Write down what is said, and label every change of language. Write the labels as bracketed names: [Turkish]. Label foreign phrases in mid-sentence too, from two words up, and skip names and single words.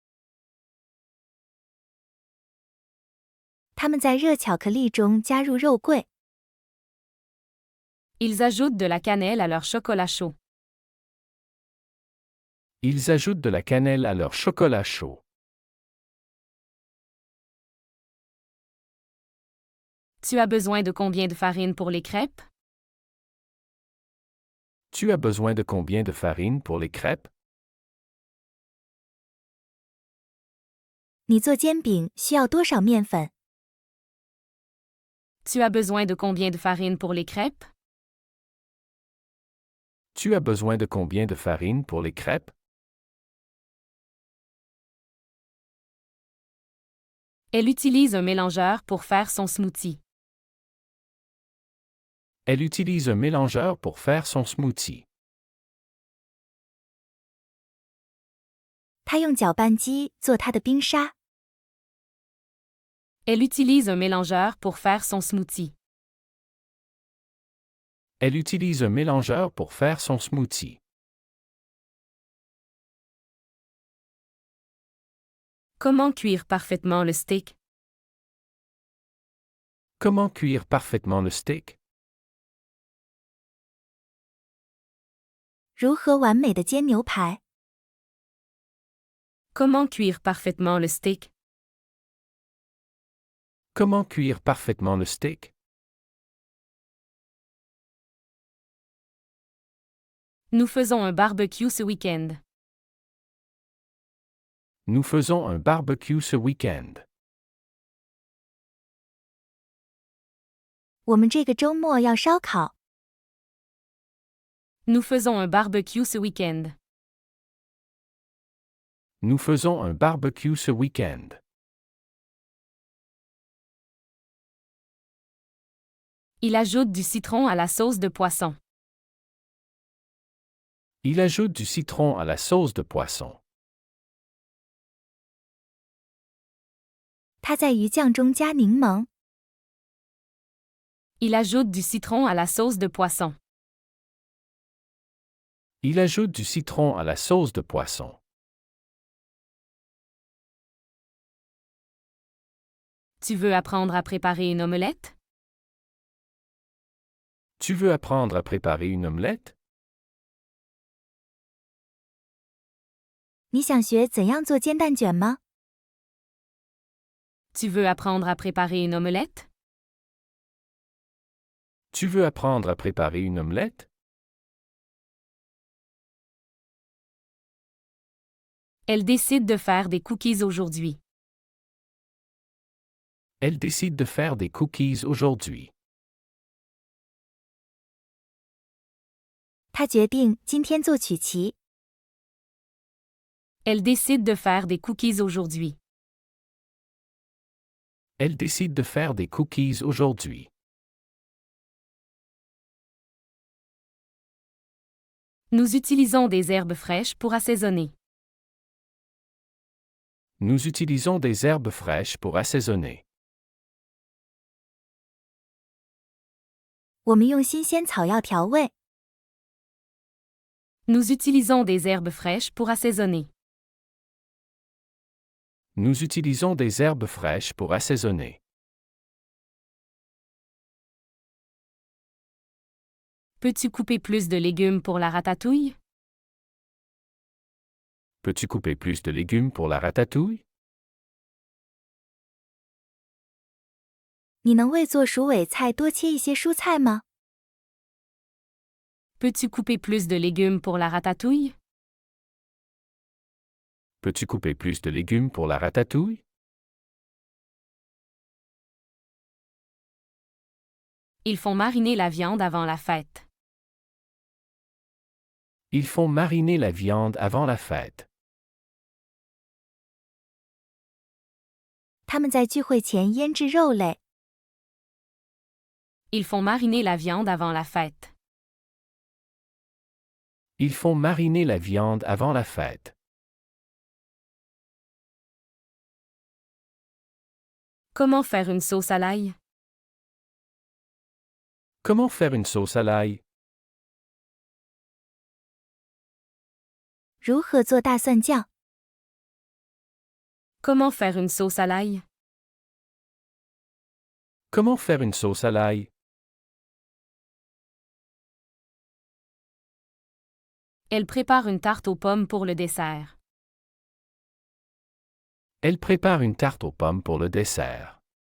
[Chinese] 他们在热巧克力中加入肉桂。 [French] Ils ajoutent de la cannelle à leur chocolat chaud. Ils ajoutent de la cannelle à leur chocolat chaud. Tu as besoin de combien de farine pour les crêpes? Tu as besoin de combien de farine pour les crêpes? [Chinese] 你做煎饼需要多少面粉？ [French] Tu as besoin de combien de farine pour les crêpes? Tu as besoin de combien de farine pour les crêpes? Elle utilise un mélangeur pour faire son smoothie. Elle utilise un mélangeur pour faire son smoothie. [Chinese] 他用搅拌机做他的冰沙。 [French] Elle utilise un mélangeur pour faire son smoothie. Elle utilise un mélangeur pour faire son smoothie. Comment cuire parfaitement le steak? Comment cuire parfaitement le steak? [Chinese] 如何完美的煎牛排？ [French] Comment cuire parfaitement le steak? Comment cuire parfaitement le steak? Nous faisons un barbecue ce week-end. Nous faisons un barbecue ce week-end. [Chinese] 我们这个周末要烧烤。 [French] Nous faisons un barbecue ce week-end. Nous faisons un barbecue ce week-end. Il ajoute du citron à la sauce de poisson. Il ajoute du citron à la sauce de poisson. [Chinese] 他在鱼酱中加柠檬。 [French] Il ajoute du citron à la sauce de poisson. Il ajoute du citron à la sauce de poisson. Tu veux apprendre à préparer une omelette? Tu veux apprendre à préparer une omelette? [Chinese] 你想学怎样做煎蛋卷吗？ [French] Tu veux apprendre à préparer une omelette? Tu veux apprendre à préparer une omelette? Elle décide de faire des cookies aujourd'hui. Elle décide de faire des cookies aujourd'hui. [Chinese] 她决定今天做曲奇。 [French] Elle décide de faire des cookies aujourd'hui. Elle décide de faire des cookies aujourd'hui. Nous utilisons des herbes fraîches pour assaisonner. Nous utilisons des herbes fraîches pour assaisonner. [Chinese] 我们用新鲜草药调味。 [French] Nous utilisons des herbes fraîches pour assaisonner. Nous utilisons des herbes fraîches pour assaisonner. Peux-tu couper plus de légumes pour la ratatouille? Peux-tu couper plus de légumes pour la ratatouille? [Chinese] 你能为做鼠尾菜多切一些蔬菜吗？ [French] Peux-tu couper plus de légumes pour la ratatouille? Peux-tu couper plus de légumes pour la ratatouille? Ils font mariner la viande avant la fête. Ils font mariner la viande avant la fête. [Chinese] 他们在聚会前腌制肉类。 [French] Ils font mariner la viande avant la fête. Ils font mariner la viande avant la fête. Comment faire une sauce à l'ail? Comment faire une sauce à l'ail? [Chinese] 如何做大蒜酱？ [French] Comment faire une sauce à l'ail? Comment faire une sauce à l'ail? Elle prépare une tarte aux pommes pour le dessert. Elle prépare une tarte aux pommes pour le dessert.